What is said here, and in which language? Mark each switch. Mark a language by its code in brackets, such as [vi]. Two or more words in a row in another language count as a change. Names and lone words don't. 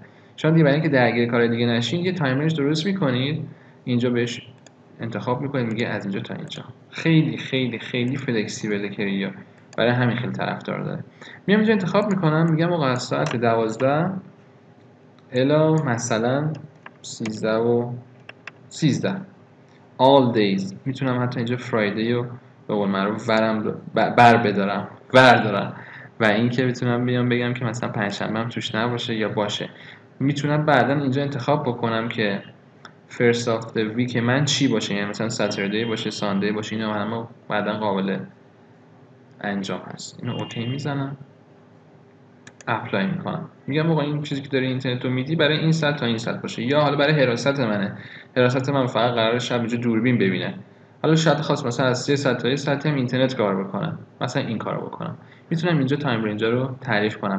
[fa] شما دیگه برای اینکه درگیر کار دیگه نشین یه [en] time range [fa] درست میکنید، اینجا بهش انتخاب میکنید میگه از اینجا تا اینجا. خیلی خیلی خیلی فلکسیبل کریو، برای همین خیلی طرفدار داره. میام اینجا انتخاب میکنم میگم آقا از ساعت 12 الی مثلا 13 و 13 [en] all days، [fa] میتونم حتی اینجا فرایدی رو به قول معروف بردارم و این که میتونم بیام بگم که مثلا پنجشنبه هم توش نباشه یا باشه. میتونم بعدا اینجا انتخاب بکنم که [en] first of the week [fa] من چی باشه، یعنی مثلا ساتردی باشه، ساندی باشه، اینا همه بعدا قابل انجام هست. اینو اوکی میزنم، اپلای میکنم، میگم آقا این چیزی که داری اینترنت رو میدی برای این ساعت تا این ساعت باشه، یا حالا برای حراست منه، حراست من فقط قراره شب اینجا دوربین ببینه، حالا شاید خواست مثلا از 3 ساعت تا 1 ساعت هم اینترنت کار بکنم، مثلا این کارو بکنم، میتونم اینجا [en] time range [fa] رو تعریف کنم.